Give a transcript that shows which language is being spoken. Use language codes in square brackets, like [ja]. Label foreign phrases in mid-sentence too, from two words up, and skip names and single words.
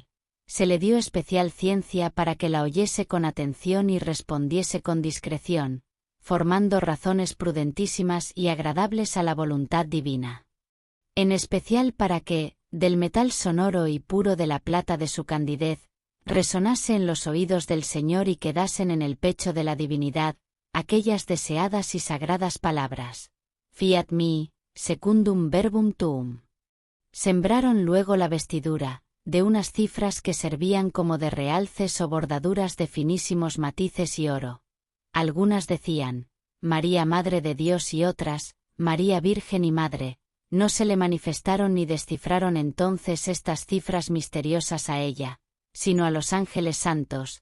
[es] Se le dio especial ciencia para que la oyese con atención y respondiese con discreción, formando razones prudentísimas y agradables a la voluntad divina. En especial para que, del metal sonoro y puro de la plata de su candidez, resonase en los oídos del Señor y quedasen en el pecho de la divinidad, aquellas deseadas y sagradas palabras. [la] Fiat mi, secundum verbum tuum. [es] Sembraron luego la vestidura, de unas cifras que servían como de realces o bordaduras de finísimos matices y oro. Algunas decían, María Madre de Dios y otras, María Virgen y Madre. No se le manifestaron ni descifraron entonces estas cifras misteriosas a ella, sino a los ángeles santos.